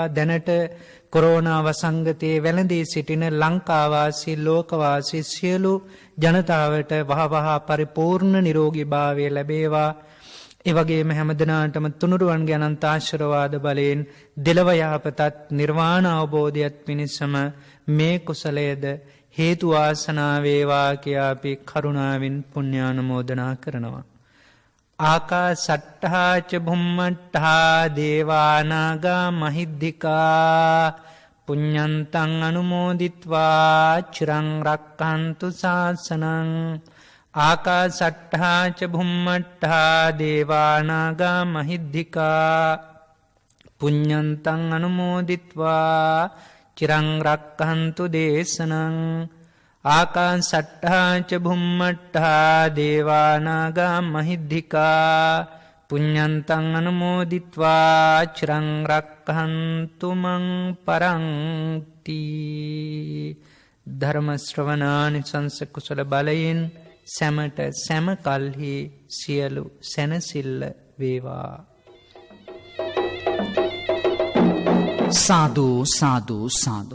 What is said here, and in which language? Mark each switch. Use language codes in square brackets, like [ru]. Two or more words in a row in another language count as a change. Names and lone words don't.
[si] දැනට කොරෝනා වසංගතයේ වැළඳී සිටින ලංකාවාසී ලෝකවාසී සියලු ජනතාවට වහවහ පරිපූර්ණ නිරෝගී භාවය ලැබේවා. එවගේම හැමදෙනාටම තුනුරුවන්ගේ අනන්ත ආශිර්වාද බලයෙන් දෙලොව යහපතත් නිර්වාණ අවබෝධයත් පිණිසම මේ කුසලයේද හේතු වාසනා වේවා කියා අපි කරුණාවෙන් පුණ්‍යානුමෝදනා කරනවා. [pi] ආකාසට්ඨා ච භුම්මට්ඨා දේවානාගා මහිද්దికා පුඤ්ඤන්තං අනුමෝදිත්වා චිරං රක්ඛන්තු ශාසනං. ආකාසට්ඨා ච භුම්මට්ඨා දේවානාගා මහිද්దికා පුඤ්ඤන්තං අනුමෝදිත්වා චිරං රක්ඛන්තු දේශනං. ආකාසට්ඨා ච භුම්මට්ඨා දේවානාගා මහිද්దికා පුඤ්ඤන්තං අනුමෝදිත්වා චිරං රක්ඛන්තු මං පරන්ති. [si] ධර්ම ශ්‍රවණානිසංස කුසල බලයෙන් සැමට සැම කල්හි සියලු සැනසිල්ල වේවා. සාදු සාදු සාදු.